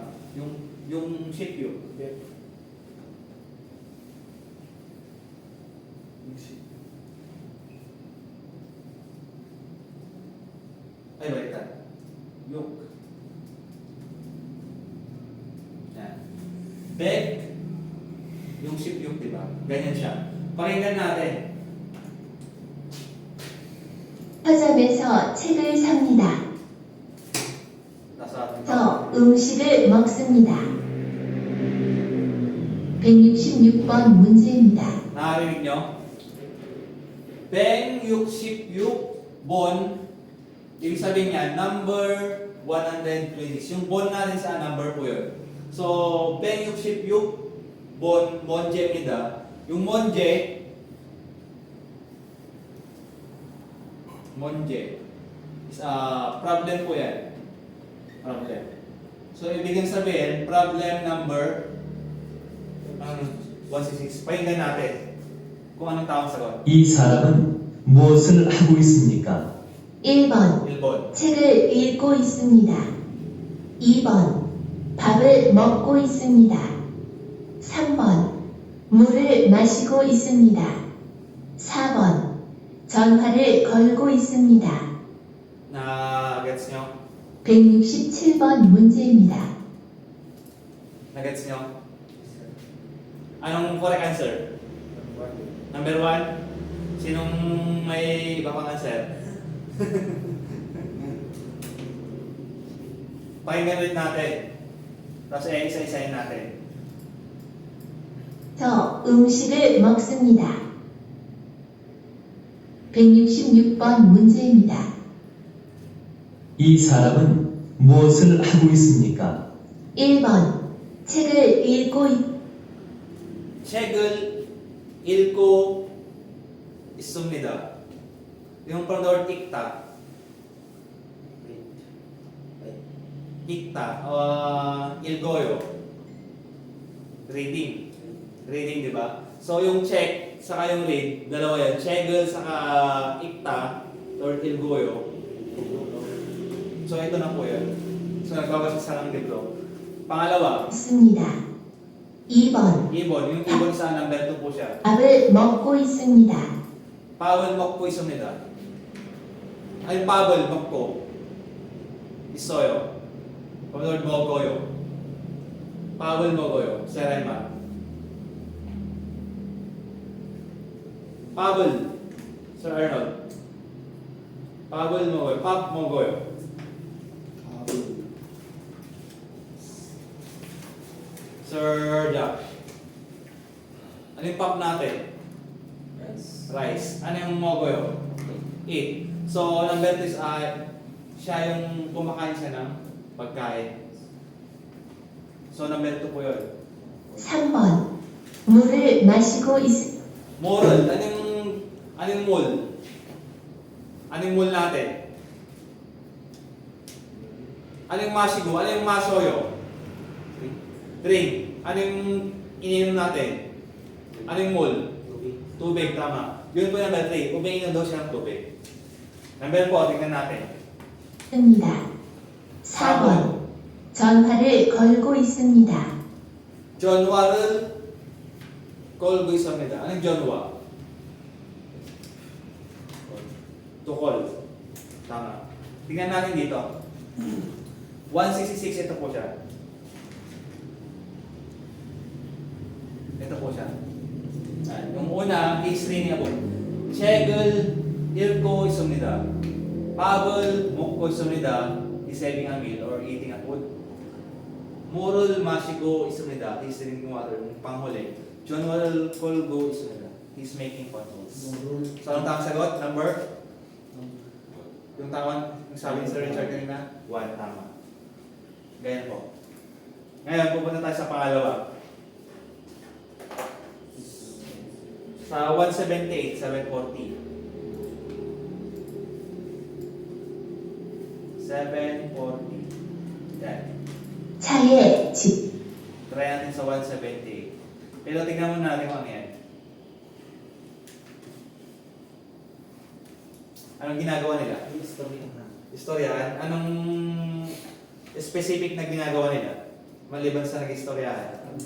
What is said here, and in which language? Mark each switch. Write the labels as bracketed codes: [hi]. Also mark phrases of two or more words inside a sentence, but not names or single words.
[tl] Yung [ko] 십 육. [tl] Ay, baliktad. Yuk. Yan. Bek, yung [ko] 십 육, [tl] di ba? Ganyan siya. Pakinggan natin. [ko] 서점에서 책을 삽니다. [tl] Nasa atin. [ko] 저 음식을 먹습니다. 166번 문제입니다. [tl] Nakarinig nyo? [ko] 백, 육, 십, 육, 번. [tl] Ibig sabihin niya, number 126. Yung bon natin sa number po yun. So, [ko] 백, 육, 십, 육, 번, 문제, 니다. [tl] Yung monje is problem po yan. Problem. So, ibig sabihin, [en] problem number 166. [tl] Pakinggan natin kung anong tamang sagot. [ko] 이 사람은 무엇을 하고 있습니까? 1번 1번. 책을 읽고 있습니다. 2번 밥을 먹고 있습니다. 3번 물을 마시고 있습니다. 4번 전화를 걸고 있습니다. [tl] Na-gets nyo? [ko] 167번 문제입니다. [tl] Na-gets nyo? Anong [en] correct answer? [tl] Number 1? Sinong may iba pang answer? Pakinggan ulit natin. Tapos isa-isahin natin. [ko] 저 음식을 먹습니다. 166번 문제입니다. 이 사람은 무엇을 하고 있습니까? 1번 책을 책을 읽고 있습니다. [tl] yung [en] from the word [tl] ikta. Ikta. [ko] Ilgoyo. Reading. [en] Reading, [tl] di ba? So, yung check, saka yung read, dalawa yan. Chegel, saka ikta, or ilgoyo. So, ito na po yan. So, nagbabasa sa ng libro. Pangalawa, [ko] 있습니다. 2번. [tl] Yung ibon sa number 2 po siya. [ko] 밥을 먹고 있습니다. 밥을 먹고 있습니다. 아니 밥을 먹고 있어요. 밥을 먹어요. 밥을 먹어요. Sir Emma. 밥을 Sir Arnold. 밥을 먹어요. 밥 먹어요. Sir Jack. [tl] Ano yung pop natin? Rice. Ano yung 먹어요? Eat. So, number 2 is siya yung kumakain siya ng pagkain. So, number 2 po yun. [ko] 3번. 물을 마시고 있, [tl] Moral. Anong mall? Anong mall natin? Anong masigo? Anong masoyo? Drink. Anong ininom natin? Anong mall? Tubig, tama. Yun po yung number 3. Umiinom daw siya ng tubig. Number 4, tingnan natin. [ko] 습니다. 4번. 전화를 걸고 있습니다. 전화를 걸고 있습니다. [tl] Anong [ko] 전화? [en] To call. [tl] Tama. Tingnan natin dito. 166, ito po siya. Ito po siya. Yung una is readable. [ko] 책을 읽고 있습니다. 밥을 먹고 있습니다. [en] He's having a meal or eating a food. [ko] 물을 마시고 있습니다. [en] He's drinking water. [tl] Panghuli. [ko] 전화를 걸고 있습니다. [en] He's making phone calls. [tl] So, anong tamang sagot? Number? Yung tama, yung sabi ni Sir Richard kanina? 1, tama. Ganyan po. Ngayon, pupunta tayo sa pangalawa. Sa 178, 740. 740. Yan. [ko] 차에 집, [tl] Try natin sa 178. Pero tingnan muna natin kung ano yan. Anong ginagawa nila? Istoryahan. Anong specific na ginagawa nila? Maliban sa nag-istoryahan.